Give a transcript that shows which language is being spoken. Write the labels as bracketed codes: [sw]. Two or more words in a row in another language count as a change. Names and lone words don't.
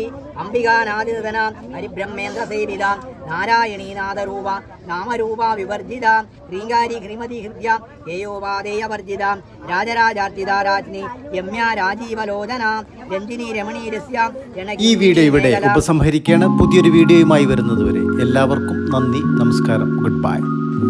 [sa] अंबिका नादिदना हरिब्रह्मेन्द्र सेविदा नारायणी नादरूप नामरूपा विवर्जिता श्रींगारी श्रीमती हृद्या हेयोपादेयवर्जिता राजराजार्चिता राज्ञी यम्या राजीवलोचना രഞ്ജിനി രമണീരസ്യ. [ml] ഈ വീഡിയോ ഇവിടെ ഉപസംഹരിക്കുകയാണ്. പുതിയൊരു വീഡിയോയുമായി വരുന്നതുവരെ എല്ലാവർക്കും നന്ദി, നമസ്കാരം, [en] good bye.